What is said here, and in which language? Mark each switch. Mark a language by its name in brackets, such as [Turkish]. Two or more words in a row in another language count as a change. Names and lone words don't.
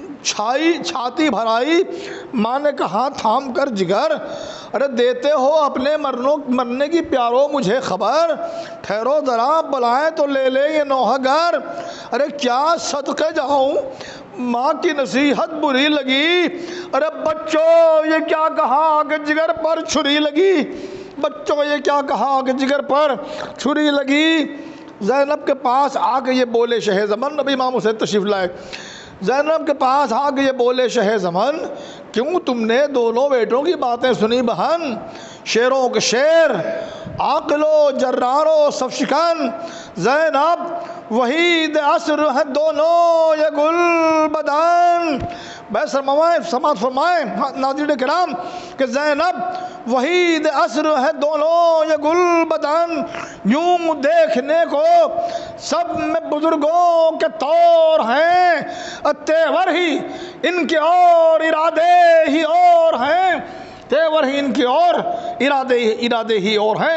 [Urdu] چھاتی بھرائی ماں نے کہا تھام کر جگر، ارے دیتے ہو اپنے مرنے کی پیارو مجھے خبر، ٹھہرو ذرا بلائیں تو لے لے یہ نوحہ گر، ارے کیا صدقے جاؤں ماں کی نصیحت بری لگی، ارے بچوں یہ کیا کہا کہ جگر پر چھری لگی، بچوں یہ کیا کہا کہ جگر پر چھری لگی۔ زینب کے پاس آ کے یہ بولے شہ زمن، نبی امام حسین تشریف لائے، زینب کے پاس آ کے یہ بولے شہ زمن، کیوں تم نے دونوں بیٹوں کی باتیں سنی بہن، شیروں کے شیر عاقل و جرار و صف شکن، زینب وحید عصر ہے دونوں یہ گل بدن، بے سماعت فرمائیں ناظرین کرام کہ زینب وحید عصر ہے دونوں یہ گل بدن، یوں دیکھنے کو سب میں بزرگوں کے طور ہیں، تیور ہی ان کے اور ارادے ہی اور ہیں، تیور ہی ان کی اور ارادے ہی اور ہیں۔